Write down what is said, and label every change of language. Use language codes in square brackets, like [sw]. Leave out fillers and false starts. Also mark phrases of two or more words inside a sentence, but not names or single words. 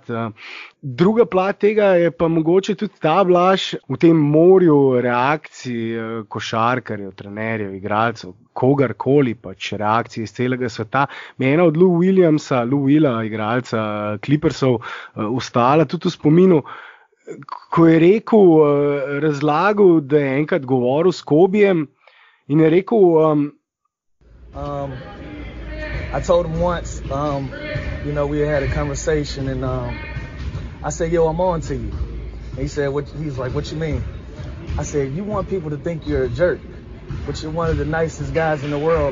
[sl] Druga plat tega je pa mogoče tudi ta, Blaž, v tem morju reakcij košarkarjev, trenerjev, igralcev, kogarkoli, pač reakcije iz celega sveta. Mi je ena od Lou Willa, igralca Clippersov, ostala tudi v spominu, ko je rekel, razlagal, da je enkrat govoril s Kobejem in je rekel... [en] I told him once, we had a conversation and I said, yo, I'm on to you. And he said, he's like, what you mean? I said, you want people to think you're a jerk, but you're one of the nicest guys in the world.